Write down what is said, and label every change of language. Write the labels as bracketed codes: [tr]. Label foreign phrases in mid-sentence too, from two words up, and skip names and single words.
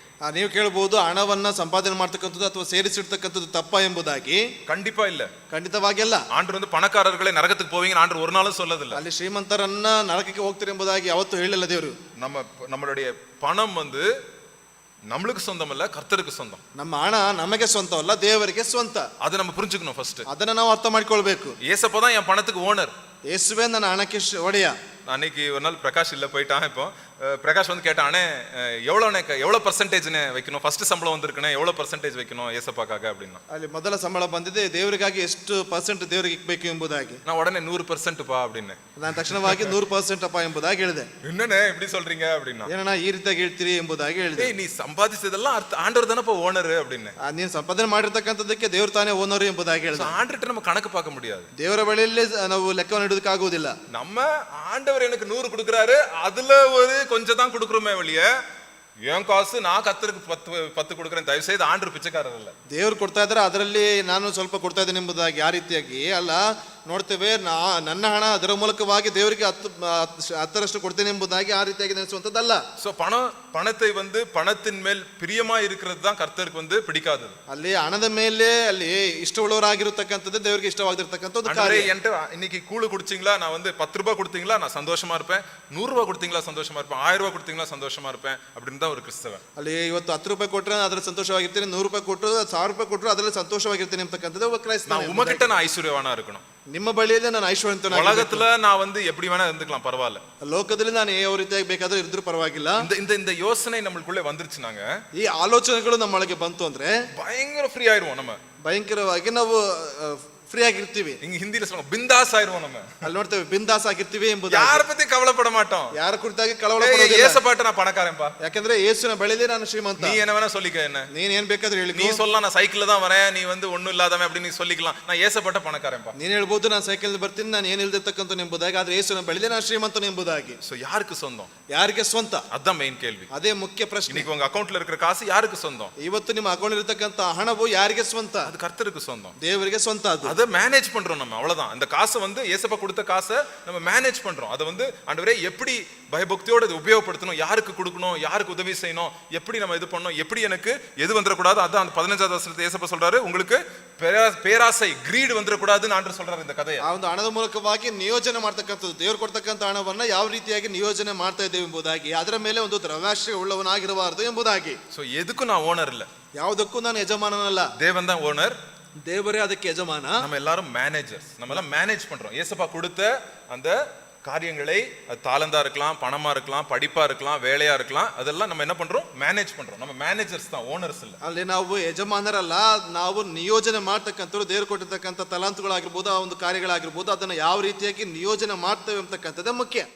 [kn] ನೀವು ಕೇಳಬಹುದು ಹಣವನ್ನ ಸಂಪಾದನೆ ಮಾಡ್ತಕ್ಕಂಥದ್ದು ಅಥವಾ ಸೇರಿಸಿಡ್ತಕ್ಕಂಥದ್ದು ತಪ್ಪಾ ಎಂಬುದಾಗಿ. [ta] கண்டிப்பா இல்ல, [kn] ಖಂಡಿತವಾಗಿ ಅಲ್ಲ. [ta] ஆண்டவர் வந்து பணக்காரர்களே நரகத்துக்கு போவீங்க ஆண்டவர் ஒரு நாளும் சொல்லதில்ல. [kn] ಅಲ್ಲಿ ಶ್ರೀಮಂತರನ್ನ ನರಕಕ್ಕೆ ಹೋಗ್ತೀರಿ ಎಂಬುದಾಗಿ ಯಾವತ್ತೂ ಹೇಳಿಲ್ಲ ದೇವರು. [ta] நம்மளுடைய பணம் வந்து நம்மளுக்கு சொந்தம் இல்ல, கர்த்தருக்கு சொந்தம். [kn] ನಮ್ಮ ಹಣ ನಮಗೆ ಸ್ವಂತವಲ್ಲ, ದೇವರಿಗೆ ಸ್ವಂತ. [ta] அதை நம்ம புரிஞ்சுக்கணும் ஃபர்ஸ்ட். [kn] ಅದನ್ನ ನಾವು ಅರ್ಥ ಮಾಡ್ಕೊಳ್ಬೇಕು. [ta] ஏசப்பா தான் என் பணத்துக்கு ஓனர். [kn] ಯೇಸುವೆ ನನ್ನ ಹಣಕ್ಕೆ ಒಡೆಯ. [ta] அன்னைக்கு ஒரு நாள் பிரகாஷ் இல்ல போயிட்டான். இப்போ பிரகாஷ் வந்து கேட்டானே, எவ்வளவு பர்சன்டேஜ்னு வைக்கணும், ஃபர்ஸ்ட் சம்பளம் வந்திருக்குனே எவ்வளவு பர்சன்டேஜ் வைக்கணும் ஏசப்பாக்காக அப்படின்னா. [kn] ಅಲ್ಲಿ ಮೊದಲ ಸಂಬಳ ಬಂದಿದೆ, ದೇವರಿಗಾಗಿ ಎಷ್ಟು ಪರ್ಸೆಂಟ್ ದೇವರಿಗೆ ಇಕ್ಬೇಕು ಎಂಬುದಾಗಿ. [ta] நான் உடனே 100% பா அப்படின்னு. [kn] ನಾನು ತಕ್ಷಣವಾಗಿ 100% ಅಪ್ಪ ಎಂಬುದಾಗಿ ಹೇಳಿದೆ. [ta] என்னண்ணே இப்படி சொல்றீங்க அப்படின்னா. [kn] ಏನಣ್ಣ ಈ ರೀತಿಯಾಗಿ ಹೇಳ್ತೀರಿ ಎಂಬುದಾಗಿ ಹೇಳಿದೆ. [ta] நீ சம்பாதிச்சதெல்லாம் ஆண்டவர் தானே ஓனர் அப்படின்னு. [kn] ನೀನು ಸಂಪಾದನೆ ಮಾಡಿರ್ತಕ್ಕಂಥದ್ದಕ್ಕೆ ದೇವರು ತಾನೇ ಓನರ್ ಎಂಬುದಾಗಿ ಹೇಳಿದೆ. [ta] ஆண்டர்ட்ட நம்ம கணக்கு பார்க்க முடியாது. [kn] ದೇವರ ಬಳಿಯಲ್ಲಿ ನಾವು ಲೆಕ್ಕವನ್ನು ಇಡೋದಕ್ಕಾಗುವುದಿಲ್ಲ. [ta] நம்ம ஆண்டவர் எனக்கு 100 கொடுக்குறாரு, அதுல ஒரு கொஞ்சம் தான் கொடுக்குறோமே வெளிய. ஏன் காசு நான் கர்த்தருக்கு 10 கொடுக்குறேன், தயவு செய்து ஆண்டவர் பிச்சைக்காரர் இல்ல. [kn] ದೇವರು ಕೊಡ್ತಾ ಇದ್ದಾರೆ, ಅದರಲ್ಲಿ ನಾನು ಸ್ವಲ್ಪ ಕೊಡ್ತಾ ಇದ್ದೇನೆ ಎಂಬುದಾಗಿ ಆ ರೀತಿಯಾಗಿ ಅಲ್ಲ. ನೋಡ್ತೇವೆ, ನನ್ನ ಹಣ ಅದರ ಮೂಲಕವಾಗಿ ದೇವರಿಗೆ 10% ಕೊಡ್ತೇನೆ ಎಂಬುದಾಗಿ ಆ ರೀತಿಯಾಗಿ ನೆನೆಸುವಂತದ್ದಲ್ಲ. [ta] சோ பணத்தை வந்து பணத்தின் மேல் பிரியமா இருக்கிறது தான் கர்த்தருக்கு வந்து பிடிக்காதது. [kn] ಅಲ್ಲಿ ಹಣದ ಮೇಲೆ ಅಲ್ಲಿ ಇಷ್ಟವುಳ್ಳವರಾಗಿರತಕ್ಕಂಥದ್ದು ದೇವರಿಗೆ ಇಷ್ಟವಾಗಿರತಕ್ಕಂಥದ್ದು ಕಾರ್ಯ. [ta] என்கிட்ட இன்னைக்கு கூழு குடிச்சீங்களா, நான் வந்து 10 ரூபாய் கொடுத்தீங்களா நான் சந்தோஷமா இருப்பேன், 100 ரூபாய் கொடுத்தீங்களா சந்தோஷமா இருப்பேன், 1000 ரூபாய் கொடுத்தீங்களா சந்தோஷமா இருப்பேன் அப்படின்னு தான் ஒரு கிறிஸ்தவன். [kn] ಅಲ್ಲಿ ಇವತ್ತು 10 ರೂಪಾಯಿ ಕೊಟ್ಟರೆ ಅದರಲ್ಲಿ ಸಂತೋಷವಾಗಿರ್ತೀನಿ, 100 ರೂಪಾಯಿ ಕೊಟ್ಟರು 1000 ರೂಪಾಯಿ ಕೊಟ್ಟರು ಅದರಲ್ಲಿ ಸಂತೋಷವಾಗಿರ್ತೀನಿ ಅಂತಕ್ಕಂಥದ್ದು ಒಬ್ಬ ಕ್ರೈಸ್ತ. [ta] நான் உமகிட்ட நான் ஐஸ்வர்யவானா இருக்கணும். [kn] ನಿಮ್ಮ ಬಳಿಯಲ್ಲಿ ನಾನು ಐಶ್ವರ್ಯವಂತನಾಗಿ. [ta] உலகத்துல நான் வந்து எப்படி வேணா இருந்துக்கலாம், பரவாயில்ல. [kn] ಲೋಕದಲ್ಲಿ ನಾನು ಯಾವ ರೀತಿಯಾಗಿ ಬೇಕಾದ್ರೂ ಇದ್ರೂ ಪರವಾಗಿಲ್ಲ. [ta] இந்த யோசனை நம்மளுக்குள்ளே வந்துருச்சுனாங்க, [kn] ಈ ಆಲೋಚನೆಗಳು ನಮ್ಮೊಳಗೆ ಬಂತು ಅಂದ್ರೆ [ta] பயங்கர ஃப்ரீ ஆயிருவோம். நம்ம [kn] ಭಯಂಕರವಾಗಿ ನಾವು ಫ್ರೀ ಆಗಿರ್ತೀವಿ. [ta] இங்க ஹிந்தில சொல்லுவாங்க பிந்தாஸ் ஆயிருவோம். நம்ம [kn] ಅಲ್ಲಿ ನೋಡ್ತೇವೆ ಬಿಂದಾಸ್ ಆಗಿರ್ತೀವಿ ಎಂಬುದು. [ta] யார பத்தி கவலப்பட மாட்டோம், [kn] ಯಾರ ಕುರಿತಾಗಿ ಕಳವಳ ಪಡೋದಿಲ್ಲ. [ta] ஏசப்பாட்ட நான் பணக்காரன்பா, [kn] ಯಾಕಂದ್ರೆ ಯೇಸುವಿನ ಬಳಿಯಲ್ಲಿ ನಾನು ಶ್ರೀಮಂತ. [ta] நீ என்ன வேணா சொல்லிக்க, என்ன [kn] ನೀನ್ ಏನ್ ಬೇಕಾದ್ರೂ ಹೇಳಿ. [ta] நீ சொல்லலாம் நான் சைக்கிள்ல தான் வரேன், நீ வந்து ஒண்ணும் இல்லாதவன் அப்படி நீ சொல்லிக்கலாம். நான் ஏசப்பாட்ட பணக்காரன்பா. [kn] ನೀನ್ ಹೇಳ್ಬೋದು ನಾನು ಸೈಕಲ್ ಬರ್ತೀನಿ, ನಾನು ಏನ್ ಇಲ್ದಿರ್ತಕ್ಕಂಥ ಎಂಬುದಾಗಿ. ಆದ್ರೆ ಯೇಸುವಿನ ಬಳಿಯಲ್ಲಿ ನಾನು ಶ್ರೀಮಂತನು ಎಂಬುದಾಗಿ. [ta] சோ யாருக்கு சொந்தம்? [kn] ಯಾರಿಗೆ ಸ್ವಂತ? [ta] அதான் மெயின் கேள்வி. [kn] ಅದೇ ಮುಖ್ಯ ಪ್ರಶ್ನೆ. [ta] இன்னைக்கு உங்க அக்கவுண்ட்ல இருக்கிற காசு யாருக்கு சொந்தம்? [kn] ಇವತ್ತು ನಿಮ್ಮ ಅಕೌಂಟ್ ಇರತಕ್ಕಂತ ಹಣವು ಯಾರಿಗೆ ಸ್ವಂತ? [ta] அது கர்த்தருக்கு சொந்தம், [kn] ದೇವರಿಗೆ ಸ್ವಂತ. ಅದು [ta] அதை மேனேஜ் பண்றோம் நம்ம, அவ்வளவுதான். அந்த காசை வந்து ஏசப்பா கொடுத்த காசை நம்ம மேனேஜ் பண்றோம். அதை வந்து ஆண்டவரே எப்படி பயபக்தியோட இதை உபயோகப்படுத்தணும், யாருக்கு கொடுக்கணும், யாருக்கு உதவி செய்யணும், எப்படி நம்ம இது பண்ணணும், எப்படி எனக்கு எது வந்துடக்கூடாது. அதான் அந்த 15வது வசனத்துல ஏசப்பா சொல்றாரு, உங்களுக்கு பேராசை கிரீட் வந்துடக்கூடாதுன்னு ஆண்டவர் சொல்றாரு இந்த கதையை. [kn] ಆ ಒಂದು ಹಣದ ಮೂಲಕವಾಗಿ ನಿಯೋಜನೆ ಮಾಡ್ತಕ್ಕಂಥದ್ದು, ದೇವರು ಕೊಡ್ತಕ್ಕಂಥ ಹಣವನ್ನ ಯಾವ ರೀತಿಯಾಗಿ ನಿಯೋಜನೆ ಮಾಡ್ತಾ ಇದ್ದೇವೆ ಎಂಬುದಾಗಿ, ಅದರ ಮೇಲೆ ಒಂದು ದ್ರವ್ಯಾಶ್ರಯ ಉಳ್ಳವನಾಗಿರಬಾರದು ಎಂಬುದಾಗಿ. [ta] சோ எதுக்கும் நான் ஓனர் இல்ல, [kn] ಯಾವುದಕ್ಕೂ ನಾನು ಯಜಮಾನನಲ್ಲ, [ta] தேவன் தான் ஓனர். [kn] ದೇವರೇ ಅದಕ್ಕೆ ಯಜಮಾನ. [ta] நம்ம எல்லாரும் மேனேஜர்ஸ், நம்ம எல்லாம் மேனேஜ் பண்றோம். ஏசப்பா கொடுத்த அந்த காரியங்களை, அது தாளந்தா இருக்கலாம், பணமா இருக்கலாம், படிப்பா இருக்கலாம், வேலையா இருக்கலாம், அதெல்லாம் நம்ம என்ன பண்றோம், மேனேஜ் பண்றோம். நம்ம மேனேஜர்ஸ் தான், ஓனர்ஸ் இல்ல. [kn] ಅಲ್ಲಿ ನಾವು ಯಜಮಾನರಲ್ಲ, ನಾವು ನಿಯೋಜನೆ ಮಾಡ್ತಕ್ಕಂಥವ್ರು. ದೇವರು ಕೊಟ್ಟಿರ್ತಕ್ಕಂಥ ತಲಾಂತುಗಳಾಗಿರ್ಬೋದು, ಆ ಒಂದು ಕಾರ್ಯಗಳಾಗಿರ್ಬೋದು, ಅದನ್ನ ಯಾವ ರೀತಿಯಾಗಿ ನಿಯೋಜನೆ ಮಾಡ್ತೇವೆ ಅಂತಕ್ಕಂಥದ್ದೇ ಮುಖ್ಯ.